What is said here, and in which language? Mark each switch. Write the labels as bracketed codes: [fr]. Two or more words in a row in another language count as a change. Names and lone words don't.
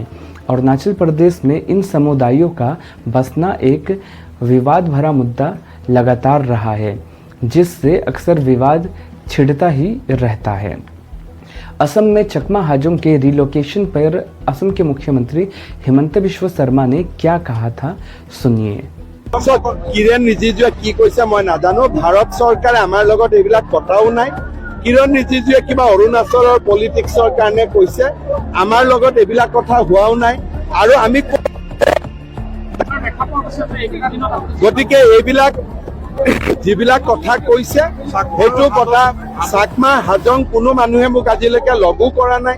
[hi] अरुणाचल प्रदेश में इन समुदायों का बसना एक विवाद भरा मुद्दा लगातार रहा है, जिससे अक्सर विवाद छिड़ता ही रहता है। असम में चकमा हाजोंग के रिलोकेशन पर असम के मुख्यमंत्री हिमंत बिश्व शर्मा ने क्या कहा था, सुनिए। [as] কিৰণ ৰিজিজুৱে কি কৈছে মই নাজানো। ভাৰত চৰকাৰে আমাৰ লগত এইবিলাক কথাও নাই। কিৰণ ৰিজিজুৱে কিবা অৰুণাচলৰ পলিটিক্সৰ কাৰণে কৈছে, আমাৰ লগত এইবিলাক কথা হোৱাও নাই। আৰু আমি গতিকে এইবিলাক যিবিলাক কথা কৈছে সেইটো কথা চাকমা হাজং কোনো মানুহে মোক আজিলৈকে লগো কৰা নাই।